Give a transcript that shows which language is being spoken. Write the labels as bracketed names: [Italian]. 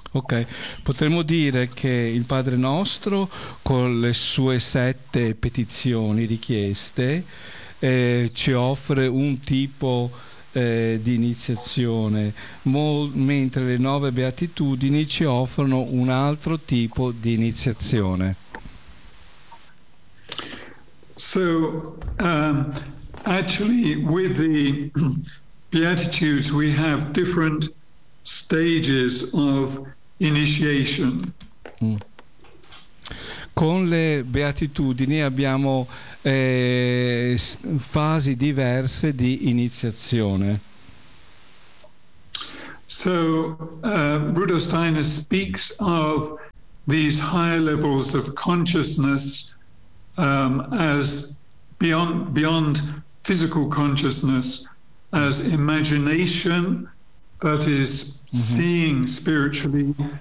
[Italian] Ok, potremmo dire che il Padre Nostro, con le sue sette petizioni richieste, ci offre un tipo di iniziazione, mentre le nove beatitudini ci offrono un altro tipo di iniziazione. [English] So, actually, with the beatitudes we have different stages of initiation. [Italian] Con le beatitudini abbiamo fasi diverse di iniziazione. [English] So, Rudolf Steiner speaks of these higher levels of consciousness as beyond physical consciousness, as imagination, that is seeing spiritually,